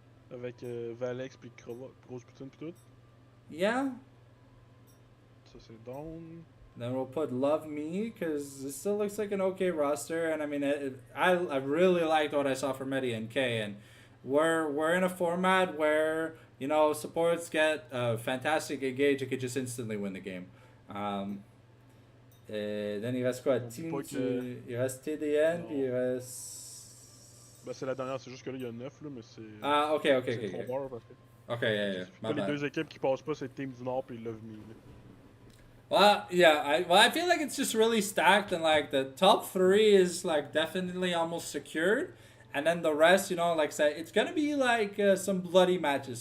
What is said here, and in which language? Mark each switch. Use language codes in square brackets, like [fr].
[fr] Avec Valex puis Grosse Poutine pis tout. [en] Yeah. [fr] Ça c'est down. [en] Then we'll put Love Me, because it still looks like an okay roster. And I mean, I really liked what I saw from Eddie and Kay. And we're in a format where, you know, supports get a fantastic engage and could just instantly win the game. Then [fr] il reste quoi? Il reste TDN, puis il reste... Ben, c'est la dernière, c'est juste que là, il y a 9, là, mais c'est... Ah, ok. C'est trop fort, parce que... [en] Ok, yeah. [fr] Les deux équipes qui passent pas, c'est Team du Nord puis Love Me. Là. [en] Well, yeah, I feel like it's just really stacked, and like the top 3 is like definitely almost secured, and then the rest, you know, like I said, it's gonna be like some bloody matches.